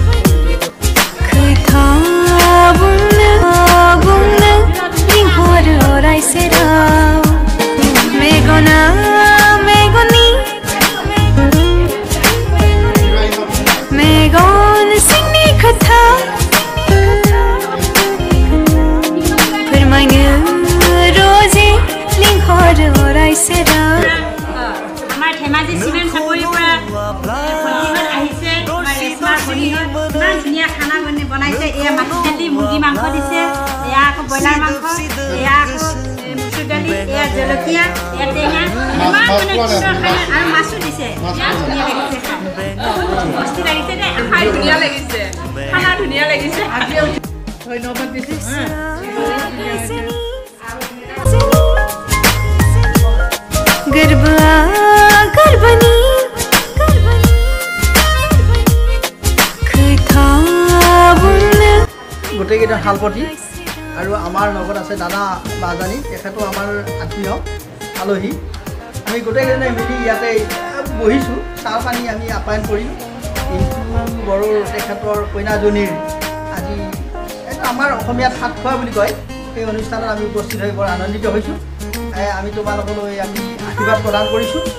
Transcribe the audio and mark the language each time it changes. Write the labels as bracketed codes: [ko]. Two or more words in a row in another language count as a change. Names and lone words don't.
[brx] लिंहरो अराय सेराव मेगना मेगननि मेगन सिंनि खोथा फोरमायनो रजे लिंहरो अराय सेराव [as] আমাৰ ধেমাজি চিমেণ্ট চাকৰিৰ পৰা ভণ্টিহঁত আহিছে স্মাৰ্ট ভণ্টিহঁত ইমান ধুনীয়া খানা বনাইছে এয়া মাটি দালি মুৰ্গী মাংস দিছে এয়া আকৌ ব্ৰইলাৰ মাংস এয়া আকৌ মচুৰ দালি এয়া জলকীয়া এয়া টেঙা ইমান মানে খানা আৰু মাছো দিছে ইমান ধুনীয়া লাগিছে মস্তি লাগিছে দে খাই ধুনীয়া লাগিছে খানা ধুনীয়া লাগিছে ধন্যবাদ দিছে [brx] गोरबोआ गोरबोनि खोथा बुंनो [as] গোটেইকেইটা শালপতি আৰু আমাৰ লগত আছে দাদা বাজানী তেখেতো আমাৰ আত্মীয় আলহী আমি গোটেইকেইজনে মিলি ইয়াতে বহিছোঁ চাহ পানী আমি আপ্যায়ন কৰিলোঁ কিন্তু বড়োৰ তেখেতৰ কইনাজনীৰ আজি এইটো আমাৰ অসমীয়াত ভাত খোৱা বুলি কয় সেই অনুষ্ঠানত আমি উপস্থিত হৈ বৰ আনন্দিত হৈছোঁ আমি তোমালোকলৈ আমি আশীৰ্বাদ প্ৰদান কৰিছোঁ